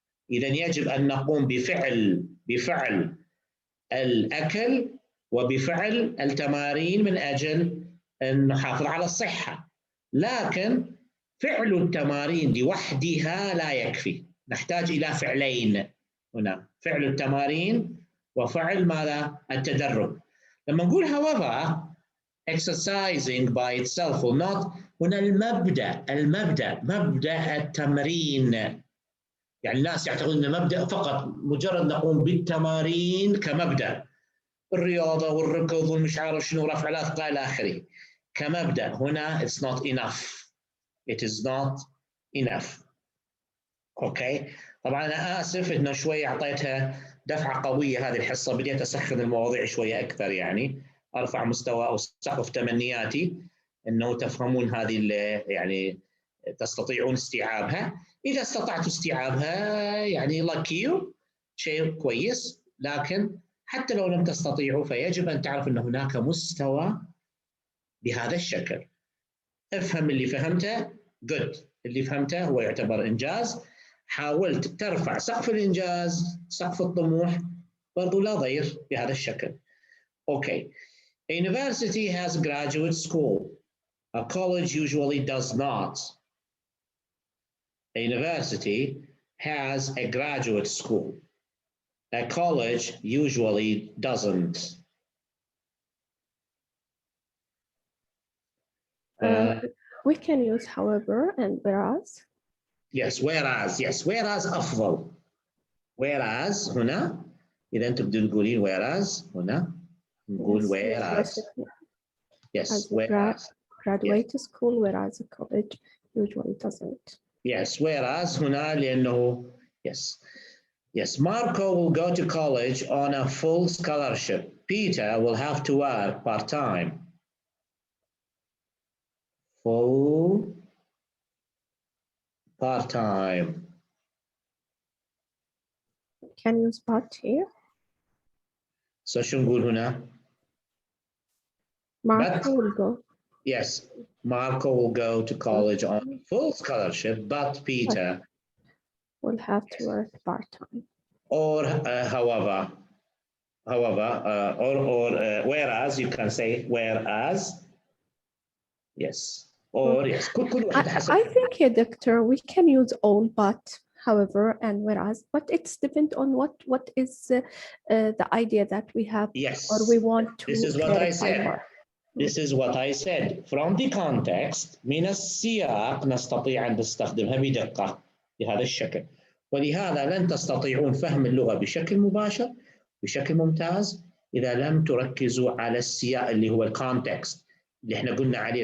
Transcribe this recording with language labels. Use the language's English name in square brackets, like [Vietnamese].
[Arabic] إذا يجب أن نقوم بفعل الأكل وبفعل التمارين من أجل أن نحافظ على الصحة. لكن فعل التمارين لوحدها لا يكفي، نحتاج إلى فعلين هنا، فعل التمارين وفعل ماذا؟ التدرب. لما نقول [English] however exercising by itself will not، [Arabic] هنا مبدأ التمرين. يعني الناس يعتقدون أن مبدأ فقط مجرد نقوم بالتمارين كمبدأ، الرياضة والركض والمش عارف شنو، رفع الأثقال إلى آخره كمبدأ. [English] هنا it's not enough. It is not enough. [Arabic] أوكي، طبعا أنا آسف إنه شوي أعطيتها دفعة قوية هذه الحصة، بديت أسخن المواضيع شوية أكثر، يعني أرفع مستوى أو سقف تمنياتي إنه تفهمون هذه، يعني تستطيعون استيعابها. إذا استطعتوا استيعابها يعني lucky، شيء كويس، لكن حتى لو لم تستطيعوا فيجب أن تعرف أن هناك مستوى بهذا الشكل. افهم اللي فهمته good، اللي فهمته هو يعتبر إنجاز. حاولت ترفع سقف الإنجاز، سقف الطموح، برضو لا ضير بهذا الشكل. [English] Okay. A university has a graduate school. A college usually does not. A university has a graduate school. A college usually doesn't. We can use however and whereas. Yes, whereas. Yes, whereas أفضل. [Arabic] Whereas هنا إذا أنتم بدون تقولين whereas هنا نقول whereas. [English] Yes, whereas. Graduate school, whereas a college usually doesn't. Yes, whereas [Arabic] هنا لأنه [English] yes. Yes, Marco will go to college on a full scholarship. Peter will have to work part-time. Full part-time. Can you use but here? [Arabic] So شو نقول هنا؟ [English] Marco will go. Yes, Marco will go to college on full scholarship, but Peter will have to work part-time. Or however, whereas, you can say whereas. Yes, or yes. I think here, Doctor, we can use all but, however, and whereas, but it's depend on what is the idea that we have. Yes. Or we want to. This is what I said. More. This is what I said. From the context, [Arabic] من السياق نستطيع أن نستخدمها بدقة بهذا الشكل. ولهذا لن تستطيعون فهم اللغة بشكل مباشر بشكل ممتاز إذا لم تركزوا على السياق اللي هو الكونتكست اللي احنا قلنا عليه.